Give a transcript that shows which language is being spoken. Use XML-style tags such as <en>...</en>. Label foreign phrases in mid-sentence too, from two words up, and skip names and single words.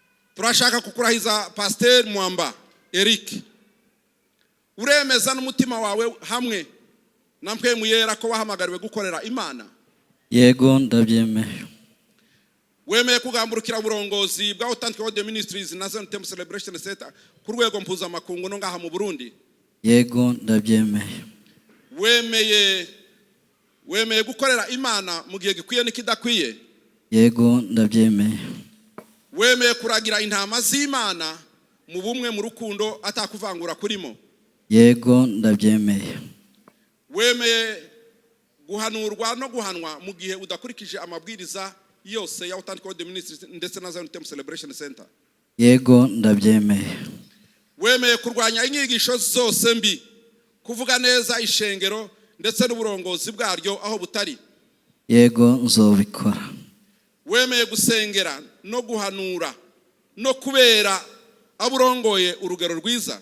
<rn>turashaka kukurahiza Pasteur Mwamba Eric. Uremeza n'umutima wawe hamwe na mpwemu yera ko wahamagariwe gukorera Imana? Yego ndabyemeye. Wemeye kugamburukira uburongozi bwa Authentic World Ministries na Zion Temple Celebration Center ku rwego mpuzamakungu no ngaha mu Burundi? Yego ndabyemeye. Wemeye gukorera Imana mu gihe gikwiye n'ikidakwiye? Yego ndabyemeye. Wemeye kuragira intama z'Imana mu bumwe mu rukundo atakuvangura kurimo? Yego ndabyemeye. Wemeye guhanurwa no guhanwa mu gihe udakurikije amabwiriza yose ya Authentic World Ministries ndetse na Zion Temple Celebration Center? Yego ndabyemeye. Wemeye kurwanya inyigisho zose mbi, kuvuga neza ishengero ndetse n'uburongozi bwaryo aho butari? Yego nzobikora. Wemeye gusengera no guhanura no kubera aburongoye urugero rwiza?</rn>